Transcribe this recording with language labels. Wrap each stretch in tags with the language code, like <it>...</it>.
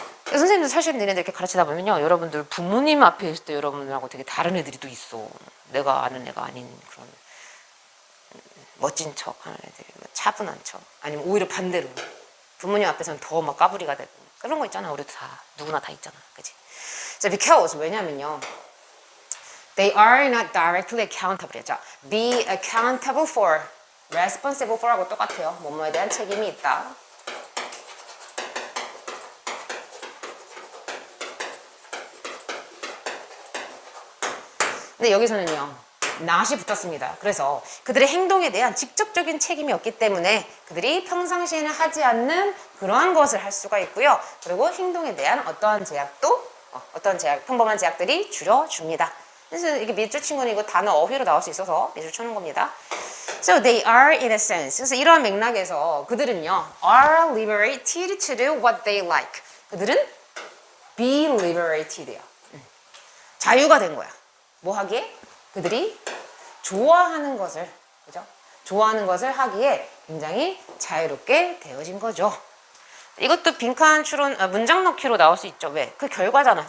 <ko>선생님도 사실 니네들 이렇게 가르치다 보면요, 여러분들 부모님 앞에 있을 때 여러분들하고 되게 다른 애들이 또 있어. 내가 아는 애가 아닌 그런 멋진 척 하는 애들, 차분한 척, 아니면 오히려 반대로 부모님 앞에서는 더 막 까불이가 되고 그런 거 있잖아. 우리도 다 누구나 다 있잖아, 그치?</ko> <en>So because</en> <ko>왜냐면요,</ko> <en>they are not directly accountable.</en> <ko>자,</ko> <en>be accountable for, responsible for</en> <ko>하고 똑같아요. 뭐뭐에 대한 책임이 있다. 근데 여기서는요, not이 붙었습니다. 그래서 그들의 행동에 대한 직접적인 책임이 없기 때문에 그들이 평상시에는 하지 않는 그러한 것을 할 수가 있고요. 그리고 행동에 대한 어떠한 제약도, 평범한 제약들이 줄여줍니다. 그래서 이게 밑줄 친 거는 이거 단어 어휘로 나올 수 있어서 밑줄 쳐놓은 겁니다.</ko> <en>So they are in a sense.</en> <ko>그래서 이러한 맥락에서 그들은요,</ko> <en>are liberated to do what they like.</en> <ko>그들은 be liberated야. 자유가 된 거야. 뭐 하기에? 그들이 좋아하는 것을, 그죠? 좋아하는 것을 하기에 굉장히 자유롭게 되어진 거죠. 이것도 빈칸 추론, 문장 넣기로 나올 수 있죠. 왜? 그 결과잖아.</ko>